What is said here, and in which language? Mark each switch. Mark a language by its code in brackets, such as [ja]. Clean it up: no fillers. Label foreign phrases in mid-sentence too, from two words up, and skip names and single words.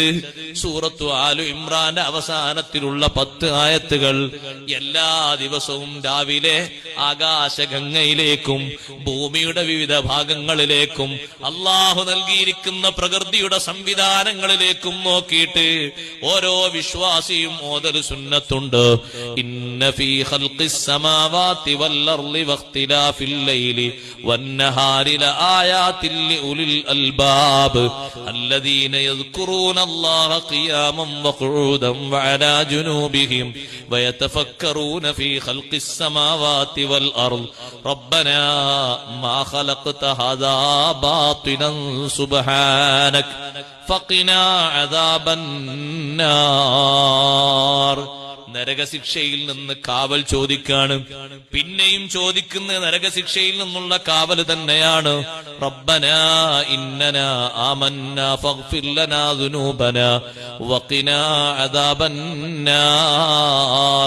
[ml] സൂറത്തു ആലു ഇമ്രാന്റെ അവസാനത്തിലുള്ള 10 ആയത്തുകൾ എല്ലാ ദിവസവും രാവിലെ ആകാശഗംഗയിലേക്കും ഭൂമിയുടെ വിവിധ ഭാഗങ്ങളിലേക്കും അള്ളാഹു നൽകിയിരിക്കുന്ന പ്രകൃതിയുടെ സംവിധാനങ്ങളിലേക്കും നോക്കിയിട്ട് ഓരോ വിശ്വാസിയും ഓതൽ സുന്നത്തുണ്ട്. [ar] إن في خلق السماوات والأرض واختلاف الليل والنهار لآيات لأولي الباب الذين يذكرون الله قياما وقعودا وعلى جنوبهم ويتفكرون في خلق السماوات والأرض ربنا ما خلقت هذا باطلا سبحانك فقنا عذاب النار. [ml] നരകശിക്ഷയിൽ നിന്ന് കാവൽ ചോദിക്കാണ്. പിന്നെയും ചോദിക്കുന്ന നരകശിക്ഷയിൽ നിന്നുള്ള കാവൽ തന്നെയാണ്. [ar] ربنا إننا آمنا فاغفر لنا ذنوبنا وقنا عذاب النار.